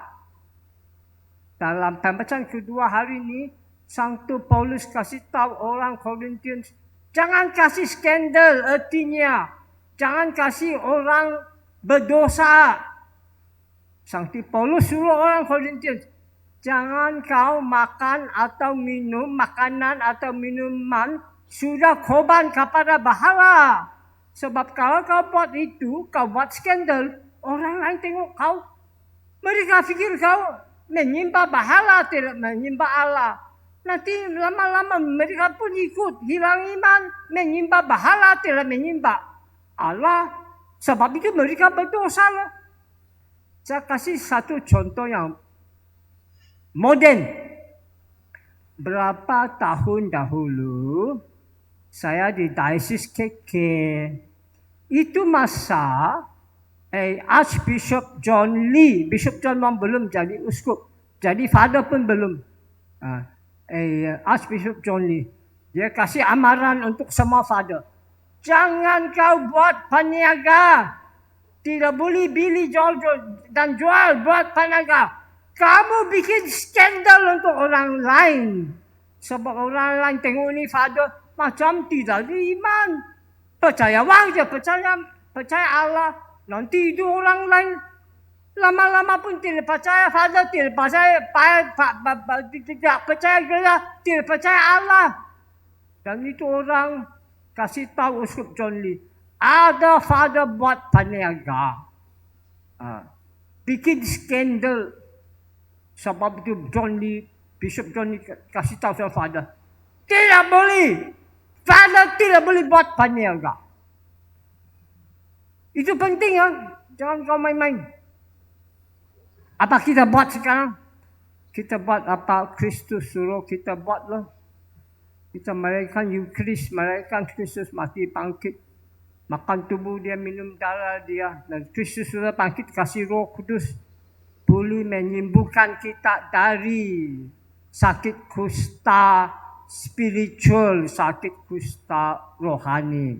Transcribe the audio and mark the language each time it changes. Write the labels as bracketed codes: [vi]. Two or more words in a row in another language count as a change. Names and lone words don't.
[ms] Dalam pembacaan kedua hari ini, Santo Paulus kasih tahu orang Korintians, jangan kasih skandal, artinya jangan kasih orang berdosa. Santo Paulus suruh orang Korintians, jangan kau makan atau minum makanan atau minuman sudah korban kepada berhala. Sebab kalau kau buat itu, kau buat skandal, orang lain tengok kau. Mereka fikir kau menyembah berhala, tidak menyembah Allah. Nanti lama-lama mereka pun ikut hilang iman, menyembah berhala, tidak menyembah Allah. Sebab itu mereka berdosa. Saya kasih satu contoh yang moden. Berapa tahun dahulu, saya di Diocese KK. Itu masa Archbishop John Lee, Bishop John belum jadi uskup, jadi father pun belum. Archbishop John Lee, dia kasih amaran untuk semua father. Jangan kau buat peniaga, tidak boleh beli jual dan jual buat peniaga. Kamu bikin skandal untuk orang lain. Sebab orang lain tengok ni father macam tidak beriman. Percaya wang je, percaya Allah. Nanti itu orang lain lama-lama pun tidak percaya father, tidak percaya gereja, tidak percaya Allah. Dan itu orang kasih tahu uskup John Lee, ada father buat peniaga, bikin skandal. Sebab itu John Lee, Bishop John Lee kasih tahu sama father, tidak boleh. Father tidak boleh buat peniaga. Itu penting ya. Jangan kau main-main. Apa kita buat sekarang? Kita buat apa Kristus suruh kita buat lah. Kita merayakan Eucharis, merayakan Kristus mati bangkit. Makan tubuh dia, minum darah dia. Dan Kristus sudah bangkit, kasih Roh Kudus. Boleh menyembuhkan kita dari sakit kusta spiritual, sakit kusta rohani.